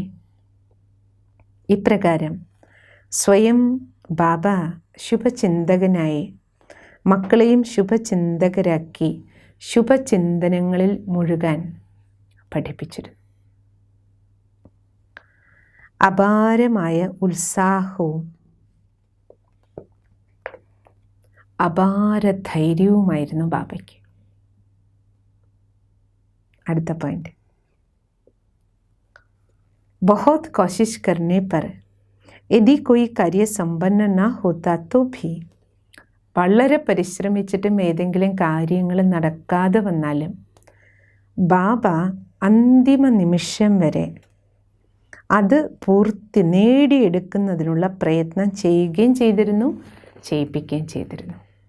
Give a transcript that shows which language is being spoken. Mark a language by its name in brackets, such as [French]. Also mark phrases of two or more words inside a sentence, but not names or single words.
[Malayalam] ഇപ്രകാരം സ്വയം ബാബ ശുഭചിന്തകനായി മക്കളെയും ശുഭചിന്തകരാക്കി ശുഭചിന്തനങ്ങളിൽ മുഴുകാൻ പഠിപ്പിച്ചിരുന്നു. അപാരമായ ഉത്സാഹവും അപാര ധൈര്യവുമായിരുന്നു ബാബയ്ക്ക്. അടുത്ത പോയിന്റ്, [Hindi] बहुत कोशिश करने पर यदि कोई कार्य संपन्न न होता तो भी, [Malayalam] വളരെ പരിശ്രമിച്ചിട്ടും ഏതെങ്കിലും കാര്യങ്ങൾ നടക്കാതെ വന്നാലും ബാബ അന്തിമ നിമിഷം വരെ അത് നേടിയെടുക്കുന്നതിനുള്ള പ്രയത്നം ചെയ്യുകയും ചെയ്തിരുന്നു, ചെയ്യിപ്പിക്കുകയും ചെയ്തിരുന്നു.